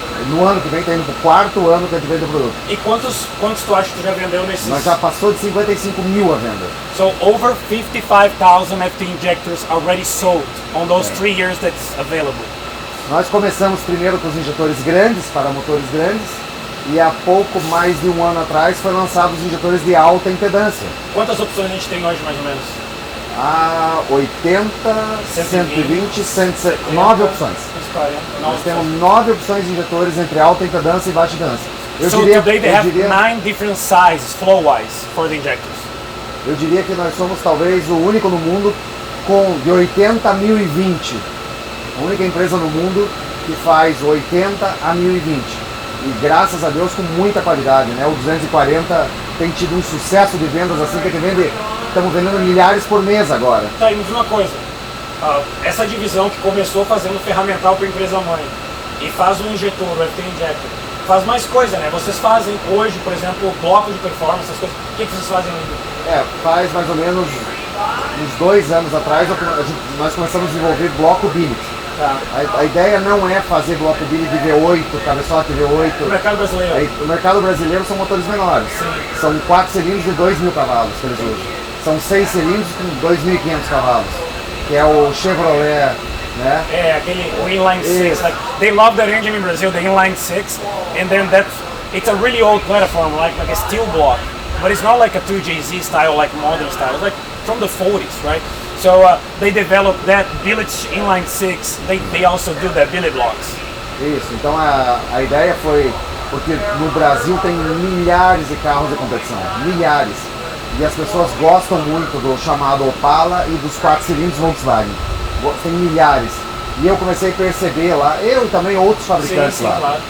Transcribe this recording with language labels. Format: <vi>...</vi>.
<pt>No ano que vem está indo para o 4º ano que a gente vende o produto. E quantos tu acha que tu já vendeu nesses? Nós já passou de 55 mil a venda.</pt> <en>So over 55,000 FT injectors already sold on those 3 years that's available.</en> <pt>Nós começamos primeiro com os injetores grandes, para motores grandes, e há pouco mais de 1 ano atrás foi lançado os injetores de alta impedância. Quantas opções a gente tem hoje mais ou menos? 80, 120, 109 opções. Nós temos 9 opções de injetores entre alta impedância e baixa impedância.</pt> <en>So today they have 9 different sizes, flow-wise, for the injectors.</en> <pt>Eu diria que nós somos talvez o único no mundo de 80 a 1020. A única empresa no mundo que faz 80 a 1020. E graças a Deus com muita qualidade, né? O 240 tem tido um sucesso de vendas assim que estamos vendendo milhares por mês agora. Tá, aí me diz uma coisa, essa divisão que começou fazendo ferramental para a empresa mãe e faz um injetor, o FT Injector, faz mais coisa, né? Vocês fazem hoje, por exemplo, bloco de performance, essas coisas. O que vocês fazem ainda? Faz mais ou menos uns 2 anos atrás nós começamos a desenvolver bloco billet. Tá. A ideia não é fazer bloco billet de V8, cabeçote V8. O mercado brasileiro? O mercado brasileiro são motores menores. Sim. São 4 cilindros de 2.000 cavalos que eles usam. São 6 cilindros com 2.500 cavalos, que é o Chevrolet, né? Aquele inline 6.</pt> <en>Like, they love that engine in Brazil, the inline 6, and then it's a really old platform, like a steel block, but it's not like a 2JZ style, like modern style. It's like from the 40s, right? So they developed that billet inline 6. They also do the billet blocks.</en> <pt>Isso. Então a ideia foi porque no Brasil tem milhares de carros de competição, milhares. E as pessoas gostam muito do chamado Opala e dos 4 cilindros Volkswagen. Tem milhares. E eu comecei a perceber lá, eu e também outros fabricantes lá, claro.</pt>